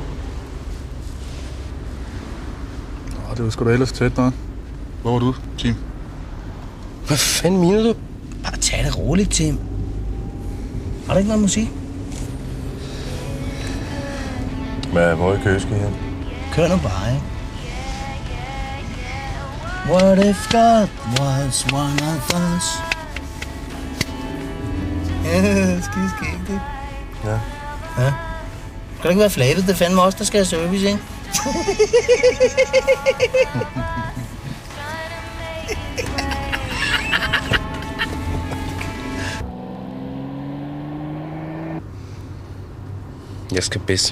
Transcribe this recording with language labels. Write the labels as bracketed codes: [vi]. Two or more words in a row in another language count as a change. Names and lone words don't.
[da] Nå, det var sgu da ellers tæt noget. Hvor var du, Tim? Hvad fanden mener du? Bare tag det roligt, Tim. Har du ikke noget musik? Hvor i Køge skal I hen? Kør nu bare, ikke? [en] What if God was one of us? [da] Ja, skideskægt, ikke? Ja. Ja. Skal det ikke være flabet? Det er fandme os, der skal have service, ikke? Jeg skal bedst.